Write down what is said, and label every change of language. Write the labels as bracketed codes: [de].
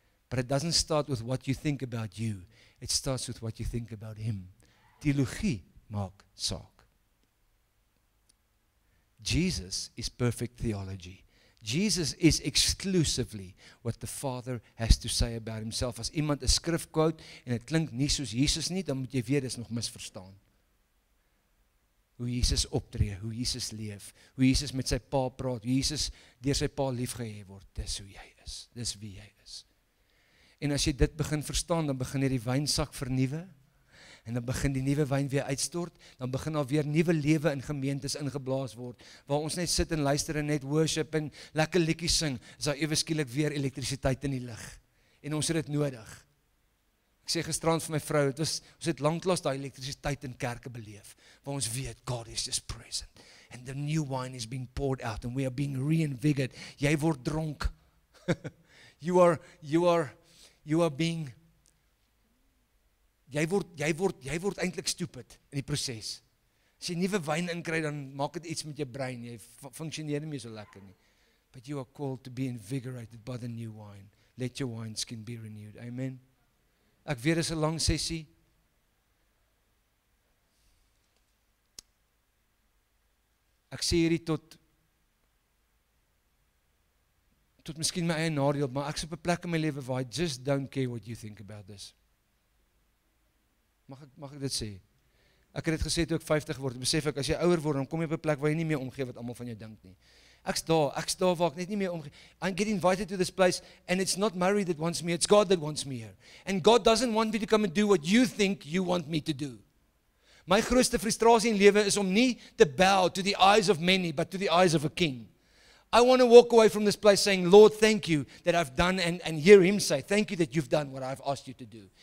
[en] But it doesn't start with what you think about you. It starts with what you think about Him. [af] Theologie maak saak. [en] Jesus is perfect theology. Jesus is exclusively what the Father has to say about Himself. [af] As iemand 'n skrif quote en dit klink nie soos Jesus nie, dan moet jy weet dis nog misverstaan. Hoe Jesus optree, hoe Jesus leef, hoe Jesus met sy pa praat, hoe Jesus deur sy pa liefgehê word, dis hoe jy is, dis wie jy is. En as jy dit begin verstaan, dan begin jy die wynsak vernuwe, en dan begin die nuwe wyn weer uitstort, dan begin daar weer nuwe lewe in gemeentes ingeblaas word, waar ons net sit en luister en net worship en lekker liedjies sing, is daar ewe skielik weer elektrisiteit in die lug, en ons het dit nodig. Ek sê gisterand vir my vrou, ons het lanklaas daai elektrisiteit in kerke beleef, waar ons weet, God is [en] just present, and the new wine is being poured out, and we are being reinvigorated. [af] Jy word dronk. [en] You are being [af] Jy word eintlik stupid in die proses. As jy nuwe wyn inkry, dan maak dit iets met jou brein. Jy funksioneer nie meer so lekker nie. [en] But you are called to be invigorated by the new wine. Let your wineskin be renewed. Amen. [af] Ek weet dis 'n lang sessie. Ek sê hierdie tot miskien my eie nadeel, maar ek is op 'n plek in my lewe waar [en] I just don't care what you think about this. [af] Mag ek dit sê? Ek het dit gesê toe ek 50 word, besef ek, as jy ouer word, dan kom jy op 'n plek waar jy nie meer omgee wat almal van jou dink nie. Ek's daar waar ek net nie meer omgee. [en] I get invited to this place, and it's not Murray that wants me, it's God that wants me here. And God doesn't want me to come and do what you think you want me to do. [af] My grootste frustrasie in lewe is om nie te [en] bow to the eyes of many, but to the eyes of a king. I want to walk away from this place saying, Lord, thank you that I've done, and hear Him say, thank you that you've done what I've asked you to do.